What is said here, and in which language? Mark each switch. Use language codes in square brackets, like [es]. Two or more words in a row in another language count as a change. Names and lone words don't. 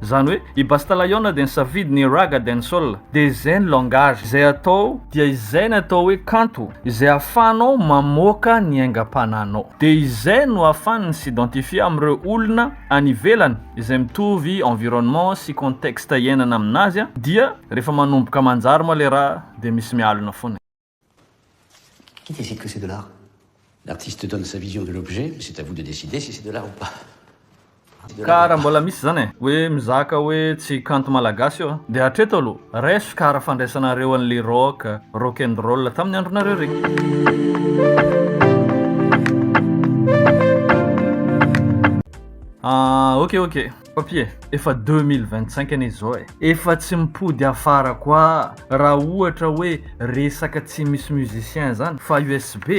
[mg] Zany hoe i Basta Lion dia nisafidy ny raga dancehall dia izay ny langage izay atao dia izay natao hoe kanto izay ahafahanao mamoaka ny aingam-panahinao. Dia izay no ahafahany s'identifie amin'ireo olona any ivelany izay mitovy environnement sy contexte iainana aminazy dia rehefa manomboka manjary moa le raha dia misy mialona foana. [fr] Qui décide que c'est de l'art? L'artiste donne sa vision de l'objet, mais c'est à vous de décider si c'est de l'art ou pas. [mg] Ka raha mbola misy zany hoe mizaka hoe tsy kanto malagasy io dia hatreto aloha reso karaha fandraisanareo an'le [en] rock and roll [mg] tamin'ny andronareo regny. Ok. Papier, efa 2025 ane zao efa tsy mipody afara koa raha ohatra hoe resaka tsy misy musicien zany fa USB.